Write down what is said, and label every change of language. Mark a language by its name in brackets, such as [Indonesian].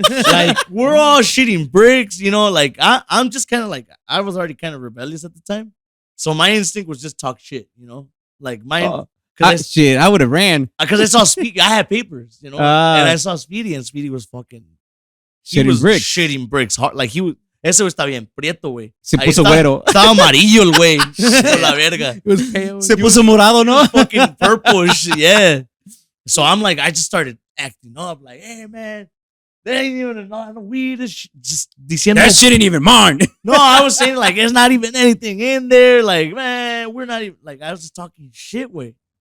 [English] Like, we're all shooting bricks, you know? Like, I'm just kind of like, I was already kind of rebellious at the time. So my instinct was just talk shit, you know? Like, shit, I would have ran. Because I saw Speedy, I had papers, you know? And I saw Speedy, and Speedy was fucking... Shitting bricks hard. Like, he was... [Spanish] Ese güey está bien prieto, güey. Se puso güero. Estaba amarillo el güey. Por la verga. [English] It was pale. [Spanish] Se puso morado, ¿no? [English] Fucking purplish, yeah. So I'm like, I just started acting up. Like, hey, man, there ain't even no weed. Just diciendo. That shit ain't even mine. No, I was saying, like, there's not even anything in there. Like, man, we're not even... Like, I was just talking shit, way.